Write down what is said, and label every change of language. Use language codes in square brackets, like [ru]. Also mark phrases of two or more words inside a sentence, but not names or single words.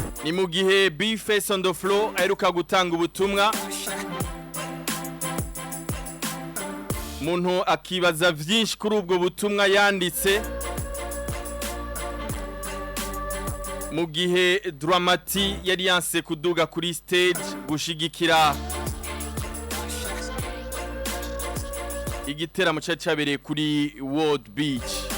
[rn] ni mu gihe Bface on the floor aheruka gutanga ubutumwa umuntu akibaza vyinshi kuri ubwo butumwa yanditse mu gihe Dramati yari yanse kuduga kuri stage gushigikira igiteramo cyabereye kuri World Beach.